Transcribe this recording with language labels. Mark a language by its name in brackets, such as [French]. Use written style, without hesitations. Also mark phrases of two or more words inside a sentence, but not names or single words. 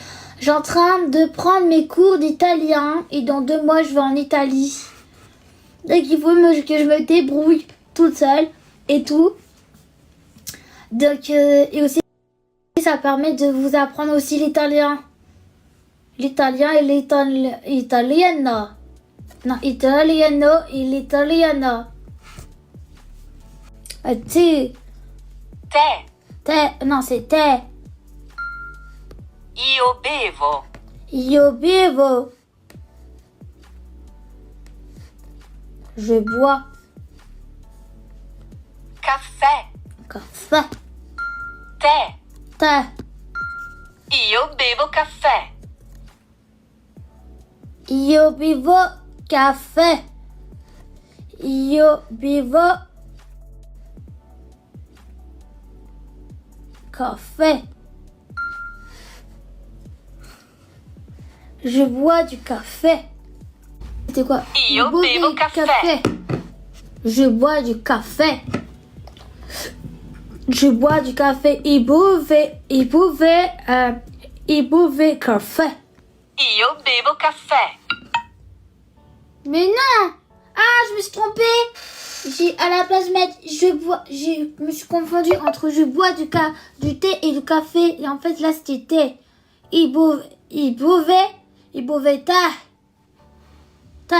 [French] Je suis en train de prendre mes cours d'italien et dans 2 mois je vais en Italie. Donc il faut que je me débrouille toute seule et tout. Donc et aussi ça permet de vous apprendre aussi l'italien. L'italien et l'italiano. Non, italiano et l'italiano. Tu. Te. Non, c'est te. [Italian] Io bevo. Io bevo. [French] Je bois. [Italian] Caffè. Caffè. Tè. Te. Io bevo caffè. Io bevo caffè. Io bevo café. [French] Je bois du café. C'était quoi? [Italian] Io bevo caffè. [French] Je bois du café. Je bois du café. Il buvait café. [Italian] Io bevo caffè. [French] Mais non! Ah, je me suis trompée! À la place de mettre je me suis confondue entre je bois du thé et du café. Et en fait, là, c'était thé. Il buvait thé.